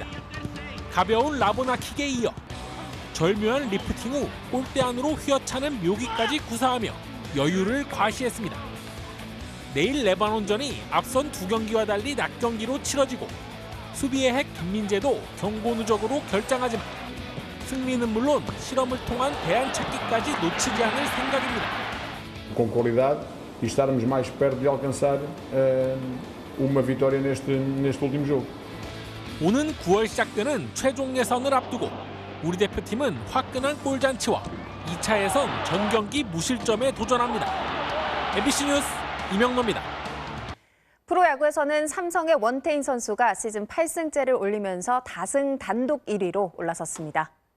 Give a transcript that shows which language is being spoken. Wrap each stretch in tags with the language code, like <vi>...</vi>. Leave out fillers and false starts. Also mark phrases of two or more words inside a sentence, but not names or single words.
<ko>가벼운 라보나킥에 이어 절묘한 리프팅 후 골대 안으로 휘어차는 묘기까지 구사하며 여유를 과시했습니다. 내일 레바논전이 앞선 두 경기와 달리 낮 경기로 치러지고 수비의 핵 김민재도 경고 누적으로 결장하지만 승리는 물론 실험을 통한 대안 찾기까지 놓치지 않을 생각입니다.</ko> <pt>Com qualidade e estarmos mais perto de alcançar uma vitória neste último jogo.</pt> <ko>오는 9월 시작되는 최종 예선을 앞두고 우리 대표팀은 화끈한 골잔치와 2차 예선 전 경기 무실점에 도전합니다. MBC 뉴스 이명노입니다. 프로야구에서는 삼성의 원태인 선수가 시즌 8승째를 올리면서 다승 단독 1위로 올라섰습니다.</ko>